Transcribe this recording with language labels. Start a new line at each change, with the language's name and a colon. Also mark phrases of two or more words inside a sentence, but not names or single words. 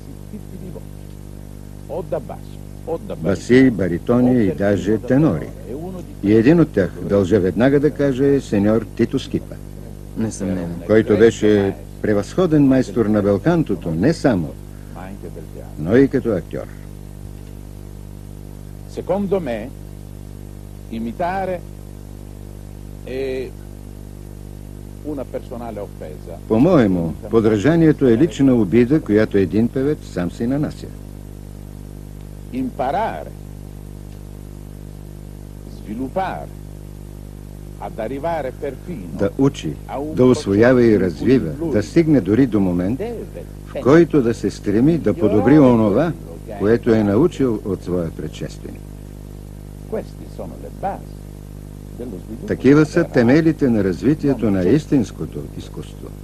Bulgarian: Баси, баритони и даже тенори. И един от тях, дължа веднага да кажа, е
Italian: signor Tito Schipa,
Bulgarian: който беше превъзходен майстор на белкантото, не само, но и като актьор.
Italian: Secondo me, imitare è una personale offesa.
Russian: По-моему,
Bulgarian: подражанието е лична обида, която един певец сам си нанася.
Italian: Imparare, sviluppare, ad arrivare perfino.
Bulgarian: Да учи, да усвоява и развива, да стигне дори до момент, в който да се стреми да подобри онова, което е научил от своя предшественик. Такива са темелите на развитието на истинското изкуство.